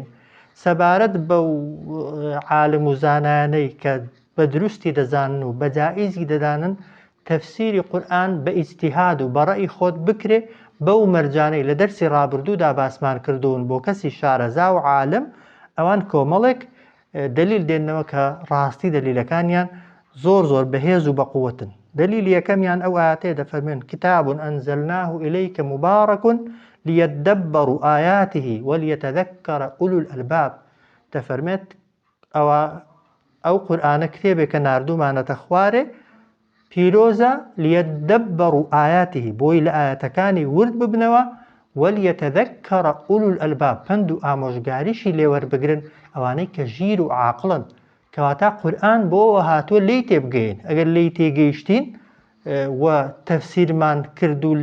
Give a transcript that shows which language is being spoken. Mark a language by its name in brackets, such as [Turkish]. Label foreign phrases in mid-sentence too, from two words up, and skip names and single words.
[Central Kurdish] سەبارەت بەو عالم و زانانەی کە بە دروستی دەزانن و بە جائیزی دەدانن تەفسیری قورئان بە ئیجتیهاد و بەڕەئی خۆت بکرێ، بەو مەرجانەی لە دەرسی ڕابردوودا باسمان کردوون بۆ کەسی شارەزا و عالم، ئەوان کۆمەڵێک دلیل دێننەوە کە ڕاستی دلیلەکانیان زۆر بەهێز و بەقووەتن. دلیلی یەکەمیان ئەو ئاەتەیە دەفەرمێن [Arabic] کتاب ئەنزەلناه إليك مبارك ليدبروا آياته وليتذكر أولو الألباب. [Central Kurdish] دەفەرمێت ئەو قورئانە کتێبێکە ناردوومانەتە خوارێ پیرۆزە [Arabic] ليدبروا آياته، [Central Kurdish] بۆی لە ئاەتەکانی ورد ببنەوە [Arabic] وەلیەتەذەکەڕە ئولو الئەلباب [Central Kurdish] پند و ئامۆژگاریشی لێوەربگرن ئەوانەی کە ژیر و عاقڵن کەواتە قورئان بۆەوە هاتووە لێی تێبگەین ئەگەر لێی تێگەیشتین و تەفسیرمان کرد و